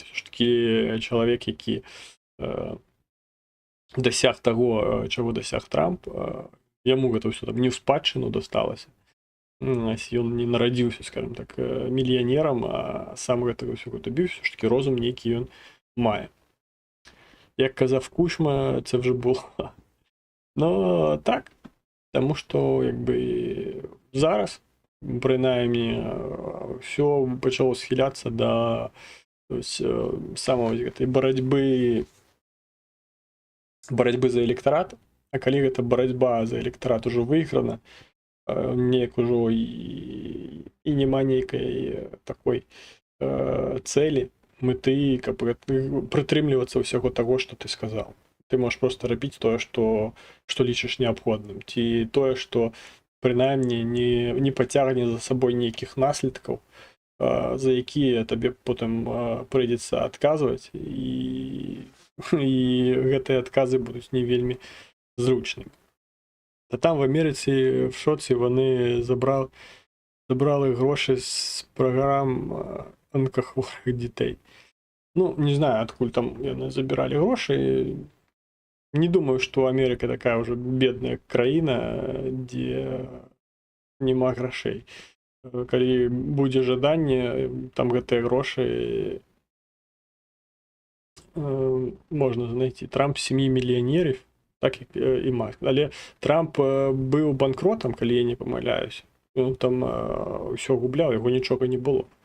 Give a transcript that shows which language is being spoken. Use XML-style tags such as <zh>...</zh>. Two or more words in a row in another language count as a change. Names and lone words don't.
<be>Ўсё ж такі чалавек, які дасяг таго, чаго дасяг Трамп, яму гэта ўсё там не ў спадчыну дасталася. Ён не нарадзіўся, скажем так, мільянерам, а сам гэтага ўсё добіўся, ж такі розум нейкі ён мае.</be> <uk>Як казав Кучма, це вже було. Ну, так, тому що, якби, зараз, принаймні, все почало схилятися до самої боротьби за електорат,</uk> <be>а коли эта боротьба за электорат уже выиграна, неяк уже і нема нейкай такой цели, мэты, каб прытрымлівацца ўсяго таго, што ты сказаў. Ты можаш проста рабіць тое, што лічыш неабходным, ці тое, што прынамсі не пацягне за сабой нейкіх наследкаў, за якія табе потым прыйдзецца адказваць, і гэтыя адказы будуць не вельмі зручнымі.</be> <uk>Та там в Амерыцы в шоце вони забрали гроші з програм онкохворих дітей.</uk> <ru>Ну, не знаю, откуда там они забирали гроши. Не думаю, что Америка такая уже бедная краина, где нема грошей.</ru> <be>Коли будет жаданне, там гэтыя гроши можно знайти.</be> <uk>Трамп сем'і мільянерів, так як і Маск.</uk> <be>Але Трамп быў банкротам, калі я не памыляюсь. Ён там ўсё губляў, яго нічога не было.</be>